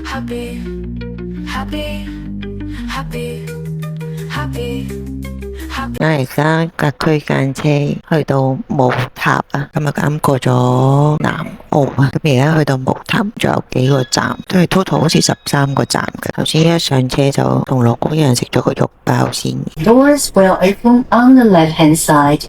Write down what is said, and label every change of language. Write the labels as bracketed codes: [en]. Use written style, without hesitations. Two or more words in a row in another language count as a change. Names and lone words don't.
[yue] 我而家架區間車去到母塔啊，咁啊啱過咗南澳啊，咁而家去到母塔仲有幾個站，都係 total 好似13個站嘅。頭先一上車就同老公一人食咗個肉包先。 [en] Doors will open on the left-hand side.